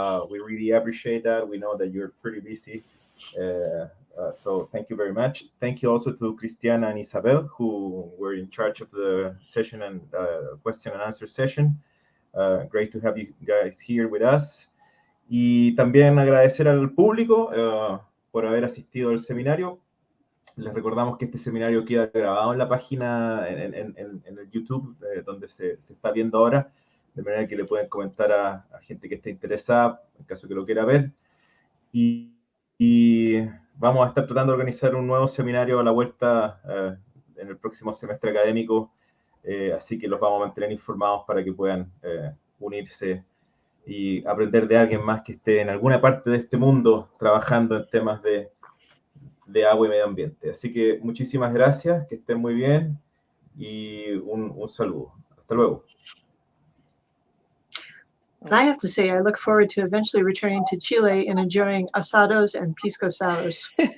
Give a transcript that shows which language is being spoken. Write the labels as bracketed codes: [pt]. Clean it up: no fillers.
[en] We really appreciate that. We know that you're pretty busy. So thank you very much. Thank you also to Cristiana and Isabel, who were in charge of the session and question and answer session. Great to have you guys here with us. [es] Y también agradecer al público por haber asistido al seminario. Les recordamos que este seminario queda grabado en la página, en el YouTube, donde se está viendo ahora. de manera que le pueden comentar a gente que esté interesada, en caso que lo quiera ver. Y vamos a estar tratando de organizar un nuevo seminario a la vuelta en el próximo semestre académico, así que los vamos a mantener informados para que puedan unirse y aprender de alguien más que esté en alguna parte de este mundo trabajando en temas de agua y medio ambiente. Así que muchísimas gracias, que estén muy bien y un saludo. Hasta luego. [en] And I have to say, I look forward to eventually returning to Chile and enjoying asados and pisco sours.